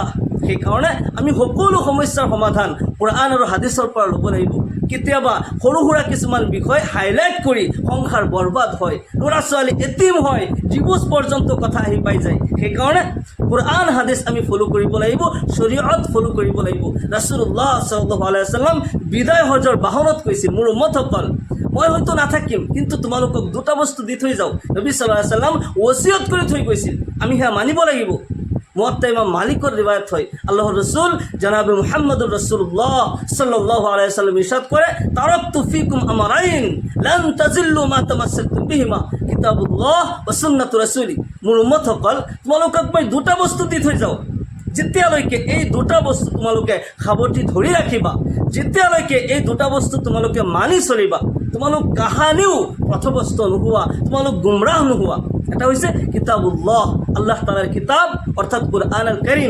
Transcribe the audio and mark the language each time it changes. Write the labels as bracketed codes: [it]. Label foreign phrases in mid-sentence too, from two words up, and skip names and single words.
[as] সেইকাৰণে আমি সকলো সমস্যাৰ সমাধান কোৰআন আৰু হাদিছৰ পৰা ল'ব লাগিব। কেতিয়াবা সৰু সুৰা কিছুমান বিষয় হাইলাইট কৰি সংসাৰ বৰবাদ হয়, ল'ৰা ছোৱালী এটিম হয়, ডিভোৰ্চ পৰ্যন্ত কথা আহি পাই যায়। সেইকাৰণে কোৰআন হাদিছ আমি ফ'ল' কৰিব লাগিব, শৰীয়ত ফ'ল' কৰিব লাগিব। [ar] رسول الله صلى الله عليه وسلم [as] বিদায় হজৰ বাহনত কৈছিল, মোৰ উম্মতসকল মই হয়তো নাথাকিম, কিন্তু তোমালোকক দুটা বস্তু দি থৈ যাওঁ। নবী [ar] صلى الله عليه وسلم [as] ওচিয়ত কৰি থৈ গৈছিল, আমি সেয়া মানিব লাগিব। [ar] মুৱাত্তা ইমাম মালিকৰ ৰিৱায়াত হয়, আল্লাহৰ ৰসুল জনাবে محمد رسول الله صلى الله عليه وسلم ইৰশাদ কৰে, تركت فيكم أمرين لن تضلوا ما تمسكتم بهما كتاب الله وسنة رسولي. [as] মোৰ উম্মতসকল, তোমালোকক মই দুটা বস্তু দি থৈ যাওঁ। যেতিয়ালৈকে এই দুটা বস্তু তোমালোকে সাৱটি ধৰি ৰাখিবা, যেতিয়ালৈকে এই দুটা বস্তু তোমালোকে মানি চলিবা, তোমালোক কাহানিও পথভ্ৰষ্ট নোহোৱা, তোমালোক গুমৰাহ নোহোৱা। এটা হৈছে কিতাবুল্লাহ, আল্লাহ তাআলাৰ কিতাব অৰ্থাৎ কুৰআন আল কাৰীম।